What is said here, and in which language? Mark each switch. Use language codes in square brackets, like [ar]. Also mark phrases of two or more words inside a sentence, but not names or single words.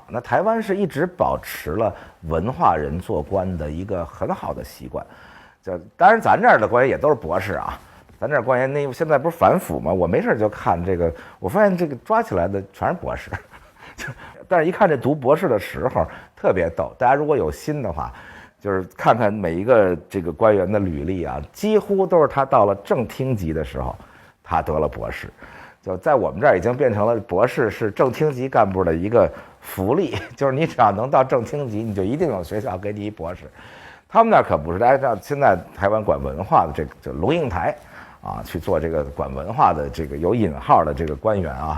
[zh] 那台灣是一直保持了文化人做官的一個很好的習慣。就當然咱這兒的官員也都是博士啊，咱這兒官員那現在不是反腐嗎？我沒事就看這個，我發現這個抓起來的全是博士。但是一看這讀博士的時候特別逗，大家如果有心的話，就是看看每一個這個官員的履歷啊，幾乎都是他到了正廳級的時候，他得了博士。就在我們這兒已經變成了博士是正廳級幹部的一個福利，就是你只要能到正廳級，你就一定有學校給你一博士。他們那可不是，大家知道現在台灣管文化的這個就龍應台啊，去做這個管文化的這個有引號的這個官員啊。